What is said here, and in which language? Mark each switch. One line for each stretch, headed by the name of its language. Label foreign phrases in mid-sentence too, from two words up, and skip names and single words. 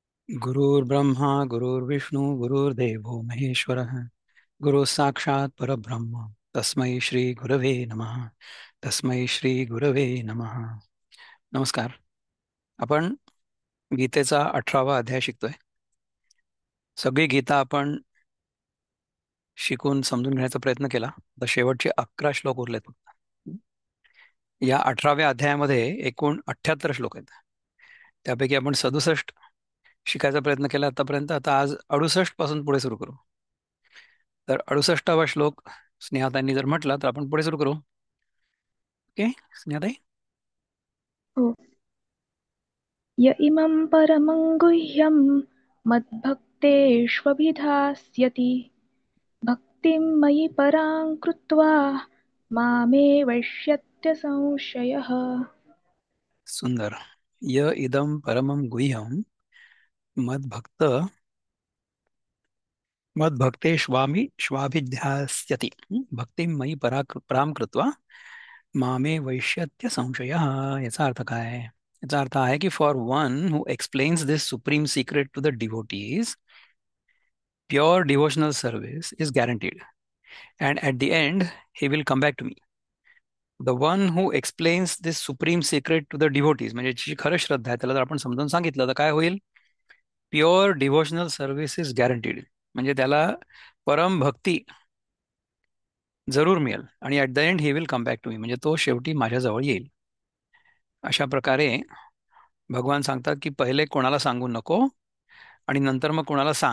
Sanskrit: गुरुर्ब्रह्मा गुरुर्विष्णू गुरुर्देवो महेश्वरः गुरु साक्षात परब्रह्म तस्मै श्री गुरवे नमः. तस्मै श्री गुरवे नमः.
Marathi: नमस्कार. आपण गीतेचा 18वा अध्याय शिकतोय. सगळी गीता आपण शिकून समजून घेण्याचा प्रयत्न केला. तर शेवटचे 11 श्लोक उरलेत फक्त. या 18व्या अध्यायामध्ये एकूण 78 श्लोक आहेत. त्यापैकी आपण 67 शिकायचा प्रयत्न केला आतापर्यंत. आता आज 68 पासून पुढे सुरू करू. तर 68वा श्लोक स्नेहाताईंनी जर म्हटला तर आपण पुढे सुरू करू. ओके स्नेहाताई. हो.
Sanskrit: य इमं परमं गुह्यं मद्भक्तेष्वभिधास्यति भक्तिं मयि परां कृत्वा मामे वैष्यत्य संशयः.
Marathi: सुंदर.
Sanskrit: य इदम परमम गुह्यम मद्भक्त मद्भक्ते स्वामी श्वाभिध्यास्यति भक्तिं मयि पराम कृत्वा मामे वैष्यत्य संशयः.
Marathi: याचा अर्थ काय? याचा अर्थ आहे की
English: for one who explains this supreme secret to the devotees pure devotional service is guaranteed and at the end he will come back to me. the one who explains this supreme secret to the devotees
Marathi: म्हणजे जी खरं श्रद्धा आहे त्याला जर आपण समजावून सांगितलं तर काय होईल?
English: pure devotional service is guaranteed.
Marathi: म्हणजे त्याला परम भक्ती जरूर मिळेल आणि
English: at the end he will come back to me,
Marathi: म्हणजे तो शेवटी माझ्याजवळ येईल. अशा प्रकारे भगवान सांगतात की पहिले कोणाला सांगू नको आणि नंतर मग कोणाला सांग.